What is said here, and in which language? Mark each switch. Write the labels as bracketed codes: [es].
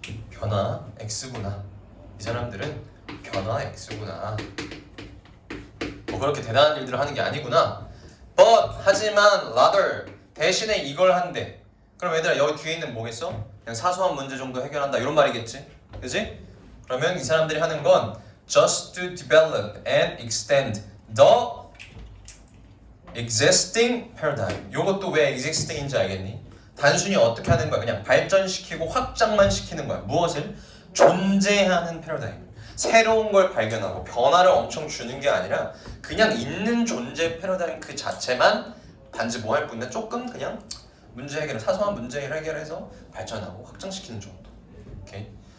[ko] 변화 X구나. 이 사람들은 변화 X구나. 뭐 그렇게 대단한 일들을 하는 게 아니구나. But 하지만 rather 대신에 이걸 한대. 그럼 얘들아 여기 뒤에 있는 뭐겠어? 그냥 사소한 문제 정도 해결한다 이런 말이겠지, 그지? 그러면 이 사람들이 하는 건 [en] just to develop and extend the existing paradigm. [ko] 요것도 왜 existing인지 알겠니? 단순히 어떻게 하는 거야? 그냥 발전시키고 확장만 시키는 거야. 무엇을? 존재하는 패러다임. 새로운 걸 발견하고 변화를 엄청 주는 게 아니라 그냥 있는 존재 패러다임 그 자체만 단지 뭐 할 뿐인데 조금 그냥 문제 해결, 사소한 문제 해결해서 발전하고 확장시키는 정도. 오케이.